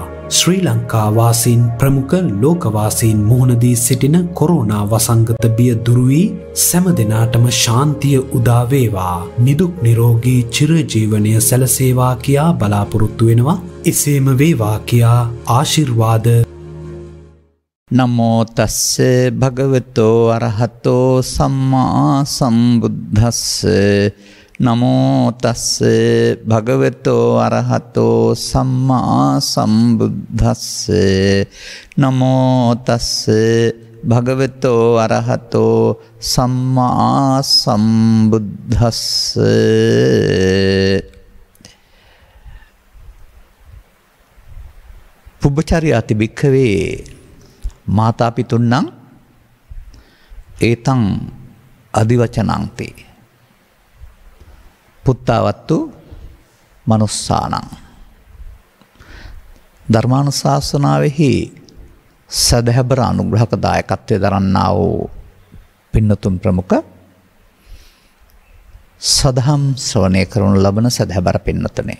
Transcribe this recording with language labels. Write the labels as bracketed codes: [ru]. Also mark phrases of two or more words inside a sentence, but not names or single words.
[si] ශ්‍රී ලංකා වාසීන් ප්‍රමුඛ ලෝකවාසීන් මුහුණ දී සිටින කොරෝනා වසංගත බිය දුරු වී සෑම දිනාටම ශාන්තිය උදා වේවා. නිදුක් නිරෝගී චිරජීවනය සැලසේවා කියා බලාපොරොත්තු වෙනවා. එසේම වේවා කියා ආශිර්වාද. [pi] නමෝ තස්ස භගවතෝ අරහතෝ සම්මා සම්බුද්දස්ස නමෝ තස්ස භගවතෝ අරහතෝ සම්මා සම්බුද්දස්ස නමෝ තස්ස භගවතෝ අරහතෝ සම්මා සම්බුද්දස්ස. පුබ්බචර්යාති භික්ඛවේ මාතා පිතුන්නම් ඒතං අදිවචනංති පුත්තාවත්තු මනුස්සානං. [si] ධර්මානුශාසනාවෙහි සදහැබර අනුග්‍රහක දායකත්වය දරන්නා වූ පින්නතුන් ප්‍රමුඛ සදහම් ශ්‍රවණය කරනු ලබන සදහැබර පින්නතුනේ.